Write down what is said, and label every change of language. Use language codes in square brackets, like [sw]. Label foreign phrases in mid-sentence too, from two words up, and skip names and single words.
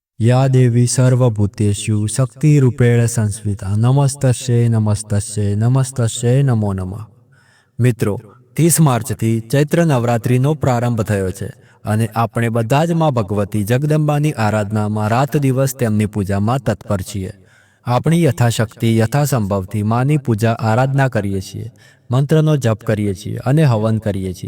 [sa] या देवी सर्वभूतेषु शक्तिरूपेण संस्थिता नमस्तस्यै नमस्तस्यै नमस्तस्यै नमो नमः। [gu] મિત્રો 30 માર્ચથી ચૈત્ર નવરાત્રિનો પ્રારંભ થયો છે અને આપણે બધા જ માં ભગવતી જગદંબાની આરાધનામાં રાત દિવસ તેમની પૂજામાં તત્પર છીએ। આપણી યથાશક્તિ યથાસંભવથી માની પૂજા આરાધના કરીએ છીએ, મંત્રનો જપ કરીએ છીએ અને હવન કરીએ છીએ।